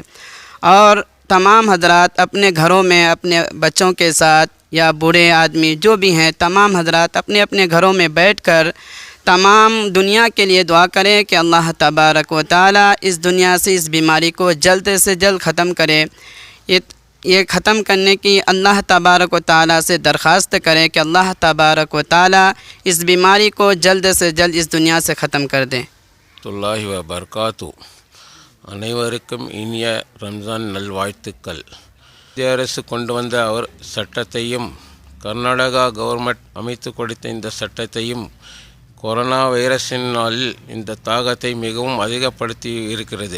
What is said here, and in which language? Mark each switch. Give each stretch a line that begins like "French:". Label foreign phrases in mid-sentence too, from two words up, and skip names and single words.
Urdu: اور تمام حضرات اپنے گھروں میں اپنے بچوں کے ساتھ یا بوڑھے آدمی جو بھی ہیں تمام حضرات اپنے اپنے گھروں میں بیٹھ کر تمام دنیا کے لیے دعا کریں کہ اللہ تبارک و تعالی اس دنیا سے اس بیماری کو جلد سے جلد ختم کرے. یہ ختم کرنے کی اللہ تبارک و تعالی سے درخواست کریں کہ اللہ تبارک و تعالی اس بیماری کو جلد سے جلد اس دنیا سے ختم کر دیں.
Arabic: اللہ وبرکاتہ.
Tamil: அனைவருக்கும் இனிய ரம்ஜான் நல்வாழ்த்துக்கள். மத்திய அரசு கொண்டு வந்த அவர் சட்டத்தையும் கர்நாடகா கவர்மெண்ட் அமைத்து கொடுத்த இந்த சட்டத்தையும் கொரோனா வைரஸினால் இந்த தாக்கத்தை மிகவும் அதிகப்படுத்தி இருக்கிறது.